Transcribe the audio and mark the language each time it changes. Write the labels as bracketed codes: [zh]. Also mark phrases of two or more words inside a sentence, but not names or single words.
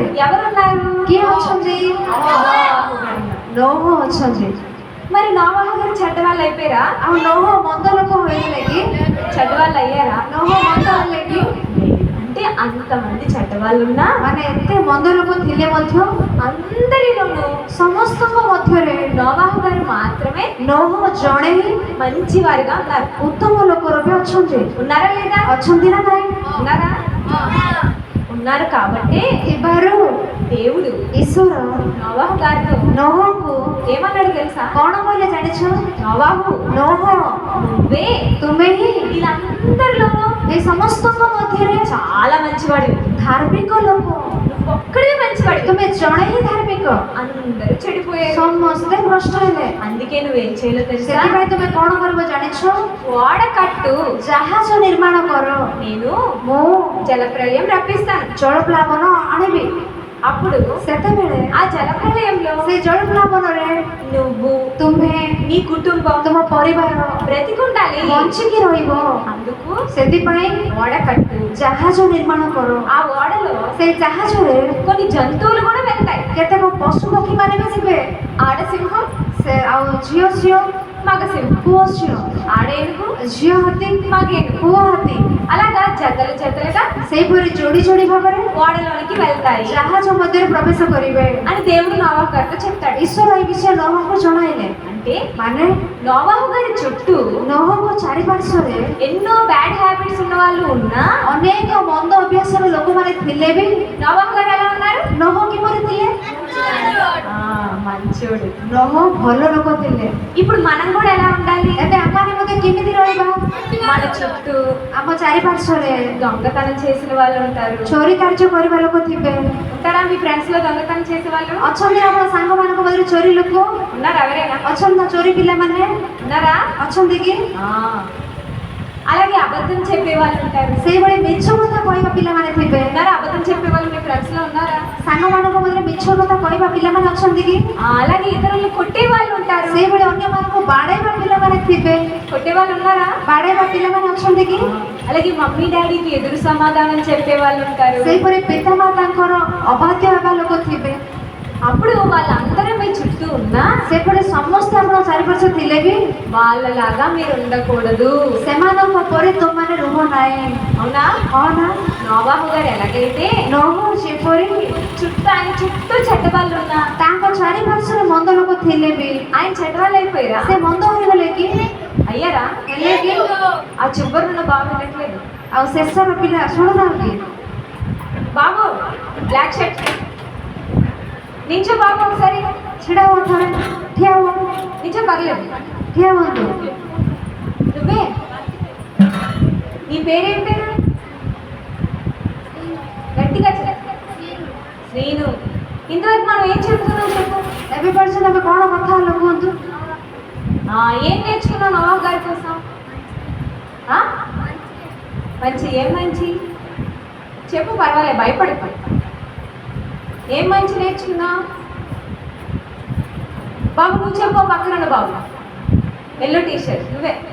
[te] ఎవరున్నారు? [or] କିଏ ଅଛନ୍ତି? ନୋହ ଅଛନ୍ତି। [te] మరి నోవాహు గారు చెడ్డ వాళ్ళు అయిపోయారా? [or] ଆଉ ନୋହ ମନ୍ଦ ଲୋକ ହୋଇଥିଲେ କି? [te] చెడ్డ వాళ్ళు అయ్యారా? [or] ନୋହ ମନ୍ଦ ହେଲେ କି? [te] అంటే అంతమంది చెడ్డ వాళ్ళు ఉన్నా, [or] ମାନେ ଏତେ ମନ୍ଦ ଲୋକ ଥିଲେ ମଧ୍ୟ [te] అందరిలోనూ [or] ସମସ୍ତଙ୍କ ମଧ୍ୟରେ [te] నోవాహు గారు మాత్రమే [or] ନୋହ ଜଣେ ହିଁ [te] మంచి వారిగా ఉన్నారు। [or] ଉତ୍ତମ ଲୋକ ରୂପେ ଅଛନ୍ତି। [te] ఉన్నారా లేదా? [or] ଅଛନ୍ତି ନା ନାହିଁ? [te] ఉన్నారా? ఉన్నారు కాబట్టి [or] ଥିବାରୁ [te] దేవుడు [or] ଈଶ୍ୱର [te] నోవాహు గారితో [or] ନୋହକୁ [te] ఏమన్నాడు తెలుసా? [or] କଣ କହିଲେ ଜାଣିଛ? [te] నోవాహు, [or] ନୋହ [te] నువ్వే [or] ତୁମେ ହିଁ [te] వీళ్ళందరిలోనూ [or] ଏ ସମସ୍ତଙ୍କ ମଧ୍ୟରେ [te] చాలా మంచివాడు, [or] ଧାର୍ମିକ ଲୋକ, [te] నువ్వు ఒక్కడే మంచివాడు, [or] ତୁମେ ଜଣେ ହିଁ ଧାର୍ମିକ। [te] అందరూ చెడిపోయారు। [or] ସମସ୍ତେ ଭ୍ରଷ୍ଟ ହେଲେ। [te] అందుకే నువ్వేం చేయాలో తెలుసా? [or] ସେଥିପାଇଁ ତୁମେ କଣ କରିବ ଜାଣିଛ? [te] ఓడ కట్టు, [or] ଜାହାଜ ନିର୍ମାଣ କର, [te] నేను [or] ମୁଁ [te] జలప్రలయం రప్పిస్తాను। [or] ଜଳପ୍ଲାବନ ଆଣିବି। [te] అప్పుడు [or] ସେତେବେଳେ [te] ఆ జలప్రలయంలో [or] ସେ ଜଳପ୍ଲାବନରେ [te] నువ్వు, [or] ତୁମେ, [te] నీ కుటుంబం [or] ତୁମ ପରିବାର [te] బ్రతికుండాలి। [or] ବଞ୍ଚିକି ରହିବ। [te] అందుకు [or] ସେଥିପାଇଁ [te] ఓడ కట్టు। [or] ଜାହାଜ ନିର୍ମାଣ କର। [te] ఆ ఓడలో [or] ସେଇ ଜାହାଜରେ [te] కొన్ని జంతువులు కూడా వెళ్తాయి। [or] କେତେକ ପଶୁ ପକ୍ଷୀମାନେ ବି ଯିବେ। [te] ఆడసింహం, [or] ସେ ଆଉ ଝିଅ ଝିଅ, [te] మగ సింహం, [or] ପୁଅ ଝିଅ, [te] ఆడేనుగు, [or] ଝିଅ ହାତୀ, [te] మగేనుగు, [or] ପୁଅ ହାତୀ, [te] అలాగా జతలు జతలుగా [or] ସେହିପରି ଯୋଡ଼ି ଯୋଡ଼ି ଭାବରେ [te] ఓడలోనికి వెళ్తాయి [or] ଜାହାଜ ମଧ୍ୟରେ ପ୍ରବେଶ କରିବେ [te] అని దేవుడు నోవాహు గారితో చెప్తాడు। [or] ଈଶ୍ୱର ଏହି ବିଷୟ ନୋହଙ୍କୁ ଜଣାଇଲେ। [te] అంటే [or] ମାନେ [te] నోవాహు గారి చుట్టూ [or] ନୋହଙ୍କ ଚାରିପାର୍ଶ୍ୱରେ [te] ఎన్నో [en] bad habits [te] ఉన్న వాళ్ళు ఉన్నా, [or] ଅନେକ ମନ୍ଦ ଅଭ୍ୟାସର ଲୋକମାନେ ଥିଲେ ବି [te] నోవాహు గారు ఎలా ఉన్నారు? [or] ନୋହ କିପରି ଥିଲେ? [te] మంచోడు। [or] ନୋହ ଭଲ ଲୋକ ଥିଲେ। [te] ఇప్పుడు మనం కూడా ఎలా ఉండాలి? [or] ଏବେ ଆମମାନେ ମଧ୍ୟ କେମିତି ରହିବା? [te] మన చుట్టూ [or] ଆମ ଚାରିପାର୍ଶ୍ୱରେ [te] దొంగతనం చేసిన వాళ్ళు ఉంటారు। [or] ଚୋରି କାର୍ଯ୍ୟ କରିବା ଲୋକ ଥିବେ। [te] ఉంటారా మీ ఫ్రెండ్స్ లో దొంగతనం చేసే వాళ్ళు? [or] ଅଛନ୍ତି ଆମ ସାଙ୍ଗମାନଙ୍କ ମଧ୍ୟରେ ଚୋରି ଲୋକ? [te] ఉన్నారా? ఎవరైనా [or] ଅଛନ୍ତି ନା ଚୋରି ପିଲାମାନେ? [te] ఉన్నారా? [or] ଅଛନ୍ତି କି? [te] అలాగే అబద్ధం చెప్పే వాళ్ళు ఉంటారు। [or] ସେଇଭଳି ମିଛ କଥା କହିବା ପିଲାମାନେ ଥିବେ। [te] ఉన్నారా? అబద్ధం చెప్పే వాళ్ళు మీ ఫ్రెండ్స్ లో ఉన్నారా? [or] ସାଙ୍ଗମାନଙ୍କ ମଧ୍ୟରେ ମିଛ କଥା କହିବା ପିଲାମାନେ ଅଛନ୍ତି କି? [te] అలాగే ఇతరులను కొట్టే వాళ్ళు ఉంటారు। [or] ସେଇଭଳି ଅନ୍ୟମାନଙ୍କୁ ବାଡ଼େଇବା ପିଲାମାନେ ଥିବେ। [te] కొట్టే వాళ్ళు ఉన్నారా? [or] ବାଡ଼େଇବା ପିଲାମାନେ ଅଛନ୍ତି କି? [te] అలాగే [en] mummy daddy [te] ఎదురు సమాధానం చెప్పే వాళ్ళు ఉంటారు। [or] ସେହିପରି ପିତାମାତାଙ୍କର ଅବାଧ୍ୟ ହେବା ଲୋକ ଥିବେ। [te] అప్పుడు వాళ్ళందరూ మీ చుట్టూ ఉన్నా, [or] ସେପଟେ ସମସ୍ତେ ଆପଣଙ୍କ ଚାରିପାର୍ଶ୍ୱ ଥିଲେ ବି [te] వాళ్ళలాగా మీరు ఉండకూడదు। [or] ସେମାନଙ୍କ ପରି ତୁମମାନେ ରୁହ ନାହିଁ। [te] అవునా? [or] ହଁ ନା? [te] నోవాహు గారు ఎలాగైతే [or] ନୋହ ଯେପରି [te] ఆయన చుట్టూ చెడ్డ వాళ్ళు ఉన్నా, [or] ତାଙ୍କ ଚାରିପାର୍ଶ୍ୱରେ ମନ୍ଦ ଲୋକ ଥିଲେ ବି [te] ఆయన చెడ్డ వాళ్ళు అయిపోయారా? [or] ସେ ମନ୍ଦ ହୋଇଗଲେ କି? [te] అయ్యారా? [or] ହେଲେ କି? [te] ఆ చివరిన్న బాబు వినట్లేదు। [or] ଆଉ ଶେଷର ପିଲା ଶୁଣୁନାହାନ୍ତି? [te] బాబు [en] black shirt [te] నించో బాబు, ఒకసారి [or] ଛିଡ଼ା ହୁଅ, ଥରେ ଠିଆ ହୁଅ, [te] నించో, పర్లేదు। [or] ଠିଆ ହୁଅନ୍ତୁ। [te] నువ్వే, నీ పేరేం పేరు? గట్టిగా చెప్పు. శ్రీను. ఇంతవరకు మనం ఏం చెప్తున్నాం చెప్పు? [or] ଏବେ ପର୍ଯ୍ୟନ୍ତ ଆମେ କ'ଣ କଥା ହେଲ କୁହନ୍ତୁ? [te] ఏం నేర్చుకున్నావు నోవాహు గారి కోసం? మంచి, ఏం మంచి చెప్పు, పర్వాలేదు, భయపడిపో. ఏం మంచి నేర్చుకున్నావు? బాబు నువ్వు చెప్పు, పక్కన బాబు, [en] yellow T-shirt [te] నువ్వే.